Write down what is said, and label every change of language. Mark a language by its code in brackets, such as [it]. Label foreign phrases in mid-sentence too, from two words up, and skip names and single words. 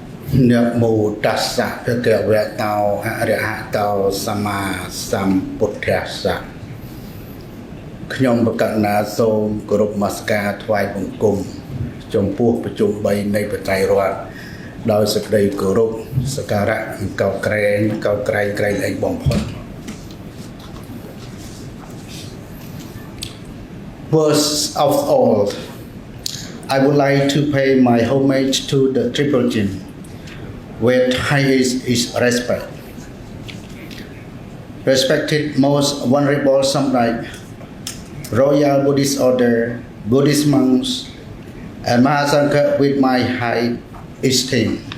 [pi] Namo tassa bhagavato arahato sama sambuddhassa [km] ខ្ញុំប្រកាសណាសូមគោរពនមស្ការថ្វាយបង្គំចំពោះប្រជុំ3នៃបច្ច័យរដ្ឋដោយសេចក្តីគោរពសក្ការៈកោតក្រែងក្រែងឯងបំផុត [en] First of all, I would like to pay my homage to the Triple Jin with highest respect. Respected most Venerable Samdech, Royal Buddhist Order, Buddhist monks, and Maha Sangha with my high esteem.